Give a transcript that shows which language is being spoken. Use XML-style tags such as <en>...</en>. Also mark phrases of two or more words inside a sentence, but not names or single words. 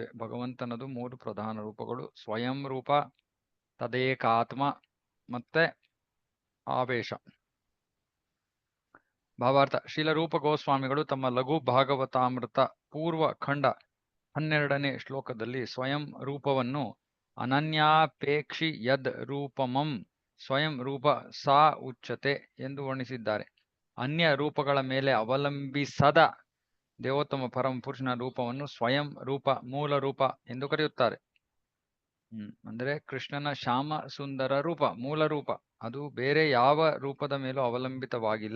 <kn>ಭಗವಂತನದು ಮೂರು ಪ್ರಧಾನ ರೂಪಗಳು: ಸ್ವಯಂ ರೂಪ, ತದೇಕಾತ್ಮ ಮತ್ತೆ ಆವೇಶ. ಭಾವಾರ್ಥ: ಶ್ರೀಲ ರೂಪ ಗೋಸ್ವಾಮಿಗಳು ತಮ್ಮ ಲಘು ಭಾಗವತಾಮೃತ ಪೂರ್ವ ಖಂಡ 12ನೇ ಶ್ಲೋಕದಲ್ಲಿ ಸ್ವಯಂ ರೂಪವನ್ನು</kn> <sa>ಅನನ್ಯಾಪೇಕ್ಷಿ ಯದ್ ರೂಪಮಂ ಸ್ವಯಂ ರೂಪ ಸಾ ಉಚ್ಯತೆ</sa> <kn>ಎಂದು ವರ್ಣಿಸಿದ್ದಾರೆ. ಅನ್ಯ ರೂಪಗಳ ಮೇಲೆ ಅವಲಂಬಿಸದ ದೇವೋತ್ತಮ ಪರಮ ಪುರುಷನ ರೂಪವನ್ನು ಸ್ವಯಂ ರೂಪ, ಮೂಲ ರೂಪ ಎಂದು ಕರೆಯುತ್ತಾರೆ. ಅಂದ್ರೆ ಕೃಷ್ಣನ ಶ್ಯಾಮ ಸುಂದರ ರೂಪ ಮೂಲ ರೂಪ. ಅದು ಬೇರೆ ಯಾವ ರೂಪದ ಮೇಲೂ ಅವಲಂಬಿತವಾಗಿಲ್ಲ.</kn>